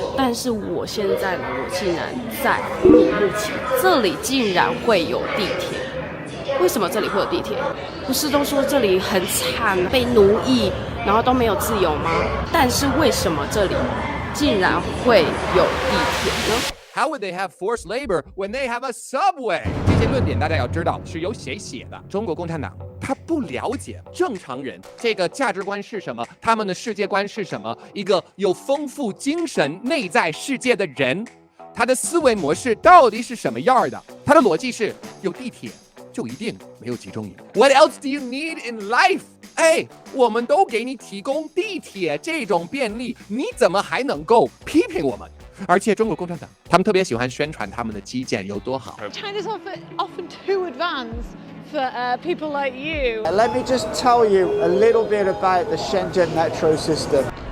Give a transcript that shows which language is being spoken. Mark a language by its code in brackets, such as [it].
[zh] 但是我现在呢，我竟然在乌鲁木齐，这里竟然会有地铁。为什么这里会有地铁？不是都说这里很惨，被奴役，然后都没有自由吗？但是为什么这里竟然会有地铁呢？ [en] How would they have forced labor when they have a subway？ [zh] 这些论点大家要知道是由谁写的。中国共产党他不了解正常人这个价值观是什么，他们的世界观是什么。一个有丰富精神内在世界的人，他的思维模式到底是什么样的？他的逻辑是有地铁就一定没有集中营。 [en] What else do you need in life？ [zh] 我们都给你提供地铁这种便利，你怎么还能够批评我们？而且中国共产党他们特别喜欢宣传他们的基建有多好。 [en] China's often too advanced for people like you. Let me just tell you a little bit about the Shenzhen metro system.